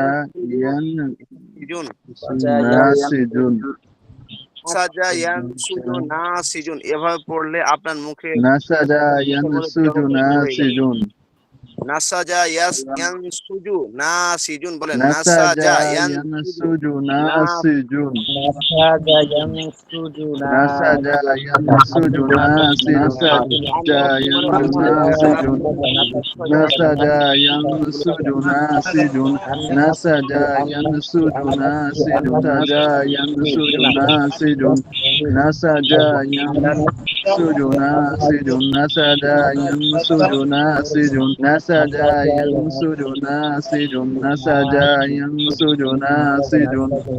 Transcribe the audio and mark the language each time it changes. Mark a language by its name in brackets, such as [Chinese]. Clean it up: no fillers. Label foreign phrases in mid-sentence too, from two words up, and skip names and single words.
[Bangla] ইয়ানসুজুন, নাসিজুন নাসাজা ইয়ানসুজু নাসিজুন। এভাবে পড়লে আপনার মুখে নাসাজা মুখের মধ্যে ইয়ানসুজু জড়তা শুরু হয়ে যাবে। নাসিজুন নাসাজা ইয়ানসুজু নাসিজুন, বলেন নাসাজা নাসাজা ইয়ানসুজু ইয়ানসুজু না নাসিজুন নাসাজা ইয়ানসুজু নাসাজা ইয়ানসুজু নাসিজুন নাসাজা ইয়ানসুজু নাসিজুন নাসাজা ইয়ানসুজু নাসিজুন নাসাজা ইয়ানসুজু নাসিজুন নাসাজা ইয়ানসুজু নাসিজুন নাসাজা ইয়ানসুজু নাসিজুন নাসাজা ইয়ানসুজু নাসিজুন নাসাজা ইয়ানসুজু নাসিজুন নাসাজা ইয়ানসুজু নাসিজুন